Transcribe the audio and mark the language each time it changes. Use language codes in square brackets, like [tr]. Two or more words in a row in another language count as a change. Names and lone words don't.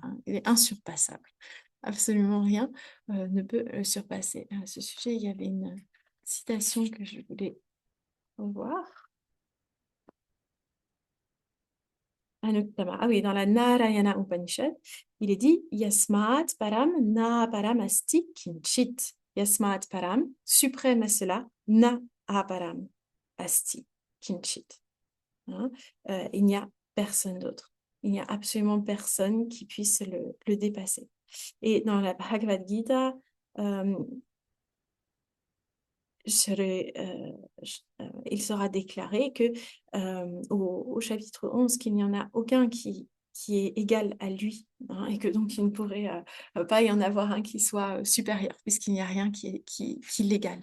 [fr] Il est insurpassable. Absolument rien ne peut le surpasser. À ce sujet, il y avait une citation que je voulais voir. Anuttama. Ah oui, dans la Narayana Upanishad, il est dit [sa] Yasmat param na param asti kinchit. Yasmat param, [fr] suprême à cela, [sa] na aparam asti kinchit. [fr] Hein? Il n'y a personne d'autre. Il n'y a absolument personne qui puisse le dépasser. Et dans la Bhagavad Gita, il sera déclaré que, au chapitre 11 qu'il n'y en a aucun qui est égal à lui, hein, et que donc il ne pourrait pas y en avoir un qui soit supérieur, puisqu'il n'y a rien qui l'égale.